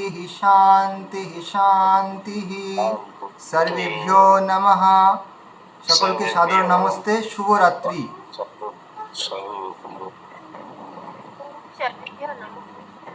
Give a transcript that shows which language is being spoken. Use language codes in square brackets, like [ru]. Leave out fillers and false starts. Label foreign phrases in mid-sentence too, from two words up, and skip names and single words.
[sa] शांति शांति, सर्वेभ्यो नमः, [bn] সকলকে সাদর নমস্তে, শুভরাত্রি। [sa] सर्वेभ्यो नमः।